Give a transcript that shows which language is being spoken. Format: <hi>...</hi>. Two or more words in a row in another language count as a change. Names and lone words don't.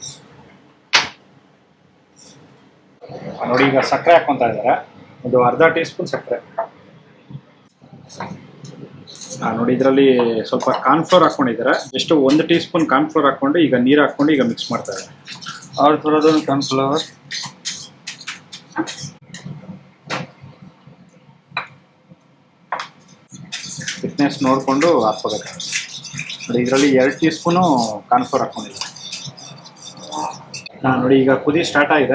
<kn>ನೋಡಿ ಈಗ ಸಕ್ಕರೆ ಹಾಕೊಂತ ಇದ್ದಾರೆ, ಒಂದು ಅರ್ಧ</kn> <en>tea spoon</en> <kn>ಸಕ್ಕರೆ. ನೋಡಿ ಇದರಲ್ಲಿ ಸ್ವಲ್ಪ ಕಾರ್ನ್ಫ್ಲೋರ್ ಹಾಕೊಂಡಿದ್ದಾರೆ. ಎಷ್ಟು 1</kn> <en>tea spoon</en> <kn>ಕಾರ್ನ್ಫ್ಲೋರ್ ಹಾಕೊಂಡು ಈಗ ನೀರು ಹಾಕೊಂಡು ಈಗ ಮಿಕ್ಸ್ ಮಾಡ್ತಾ ಇದ್ದಾರೆ.</kn> <hi>और थोड़ा दो कॉर्नफ्लावर,</hi> <kn>ಥಿಕ್ನೆಸ್ ನೋಡಿಕೊಂಡು ಹಾಕ್ಕೋಬೇಕು. ನೋಡಿ ಇದರಲ್ಲಿ 2</kn> <en>tea spoon</en> <kn>ಕಾರ್ನ್ಫ್ಲೋರ್ ಹಾಕೊಂಡಿದ್ದಾರೆ. ನೋಡಿ ಈಗ ಕುದಿ ಸ್ಟಾರ್ಟ್ ಆಗಿದೆ.</kn>